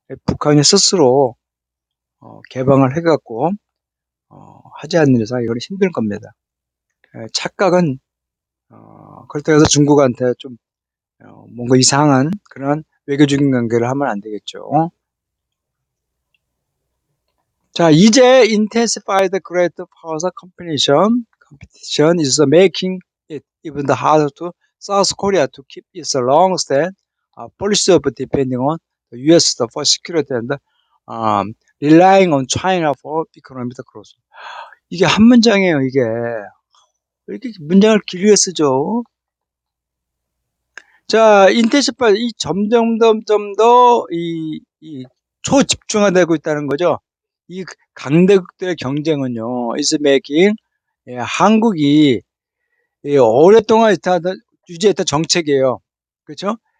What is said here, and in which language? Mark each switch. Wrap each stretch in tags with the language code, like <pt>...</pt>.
<ko>북한이 스스로 개방을 해갖고 하지 않는 이상 이건 힘들 겁니다. 착각은 그렇다고 해서 중국한테 좀 뭔가 이상한 그런 외교적인 관계를 하면 안 되겠죠.</ko> <en>자, 이제 intensified great powers competition is making it even harder to South Korea to keep its long-standing policy of depending on the U.S. for security and relying on China for economic growth.</en> <ko>이게 한 문장이에요, 이게. 왜 이렇게 문장을 길게 쓰죠? 자, intensified, 점점 더 초집중화되고 있다는 거죠. 이 강대국들의 경쟁은요,</ko> <en>is making</en> <ko>한국이 오랫동안 유지했던 정책이에요. 그렇죠?</ko>